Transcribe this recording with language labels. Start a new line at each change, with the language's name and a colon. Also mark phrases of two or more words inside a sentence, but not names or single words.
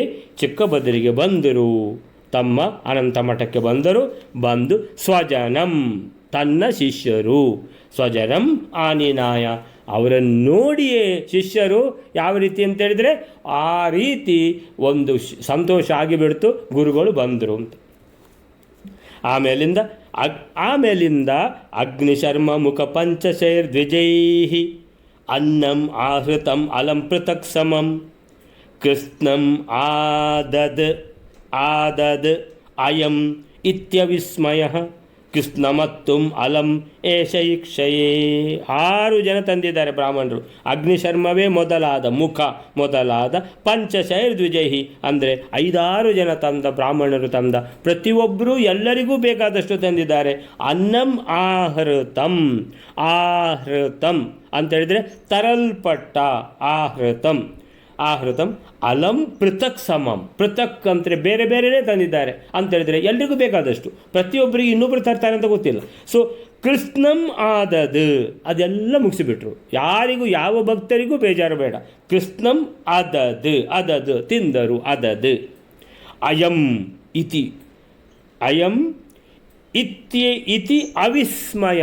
Kannada: ಚಿಕ್ಕ ಬದರಿಗೆ ಬಂದರು, ತಮ್ಮ ಅನಂತ ಮಠಕ್ಕೆ ಬಂದು ಸ್ವಜನಂ ತನ್ನ ಶಿಷ್ಯರು,
Sanskrit: ಸ್ವಜನಂ ಆನಿನಾಯ
Kannada: ಅವರನ್ನು ನೋಡಿಯೇ ಶಿಷ್ಯರು ಯಾವ ರೀತಿ ಅಂತೇಳಿದರೆ ಆ ರೀತಿ ಒಂದು ಸಂತೋಷ ಆಗಿಬಿಡ್ತು, ಗುರುಗಳು ಬಂದರು ಅಂತ.
Sanskrit: ಆಮೇಲಿಂದ ಅಗ್ನಿಶರ್ಮ ಮುಖ ಪಂಚಶೈರ್ದ್ವಿಜೈ ಅನ್ನಂ ಆಹೃತಂ ಅಲಂ ಪೃಥಕ್ ಸಮಂ ಕೃಷ್ಣಂ ಆದದ್ ಅಯಂ ಇತ್ಯವಿಸ್ಮಯ ಕೃಷ್ಣಮತ್ತುಂ ಅಲಂ ಏಷೈಕ್ಷಯೇ.
Kannada: 6 ಜನ ತಂದಿದ್ದಾರೆ ಬ್ರಾಹ್ಮಣರು. ಅಗ್ನಿಶರ್ಮವೇ ಮೊದಲಾದ ಪಂಚಶೈರ್ದ್ವಿಜೈಹಿ ಅಂದರೆ 5-6 ಜನ ಬ್ರಾಹ್ಮಣರು ತಂದ. ಪ್ರತಿಯೊಬ್ಬರೂ ಎಲ್ಲರಿಗೂ ಬೇಕಾದಷ್ಟು ತಂದಿದ್ದಾರೆ.
Sanskrit: ಅನ್ನಂ ಆಹೃತಂ
Kannada: ಅಂತೇಳಿದರೆ ತರಲ್ಪಟ್ಟ,
Sanskrit: ಆಹೃತಂ ಅಲಂ ಪೃಥಕ್ ಸಮಂ,
Kannada: ಪೃಥಕ್ ಅಂದರೆ ಬೇರೆ ಬೇರೆಯೇ ತಂದಿದ್ದಾರೆ ಅಂತೇಳಿದರೆ ಎಲ್ರಿಗೂ ಬೇಕಾದಷ್ಟು. ಪ್ರತಿಯೊಬ್ಬರಿಗೆ ಇನ್ನೊಬ್ಬರು ತರ್ತಾರೆ ಅಂತ ಗೊತ್ತಿಲ್ಲ. ಸೊ ಕೃಷ್ಣಂ ಅದೆಲ್ಲ ಮುಗಿಸಿಬಿಟ್ರು. ಯಾರಿಗೂ ಯಾವ ಭಕ್ತರಿಗೂ ಬೇಜಾರು ಬೇಡ.
Sanskrit: ಕೃಷ್ಣಂ ಅದದ್
Kannada: ತಿಂದರು.
Sanskrit: ಅಯಂ ಇತಿ ಅವಿಸ್ಮಯ.